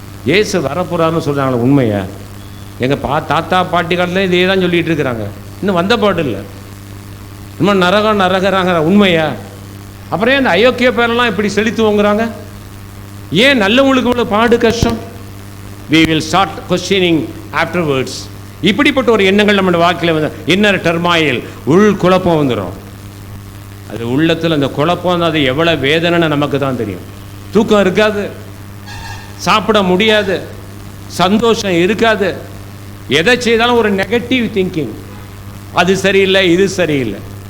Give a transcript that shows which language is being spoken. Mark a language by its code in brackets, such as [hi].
[ta] இயேசு வரப்போறாருன்னு சொல்கிறாங்களே, உண்மையா? எங்கள் தாத்தா பாட்டி காலத்தில் இதே தான் சொல்லிகிட்டு இருக்கிறாங்க, இன்னும் வந்த பாடு இல்லை. இன்னும் நரகறாங்க, உண்மையா? அப்புறம் ஏன் இந்த அயோக்கிய பேரெல்லாம் இப்படி செலுத்துவோங்கிறாங்க? ஏன் நல்லவங்களுக்கு இவ்வளோ பாடு கஷ்டம்? [en] we will start questioning afterwards. [ta] இப்படிப்பட்ட ஒரு எண்ணங்கள் நம்ம வாழ்க்கையில் வந்து [en] inner turmoil, [ta] உள் குழப்பம் வந்துடும். அது உள்ளத்தில் அந்த குழப்பம், அது எவ்வளோ வேதனைன்னு நமக்கு தான் தெரியும். தூக்கம் இருக்காது, சாப்பிட முடியாது, சந்தோஷம் இருக்காது, எதை செய்தாலும் ஒரு [en] negative thinking, [ta] அது சரியில்லை இது சரியில்லை.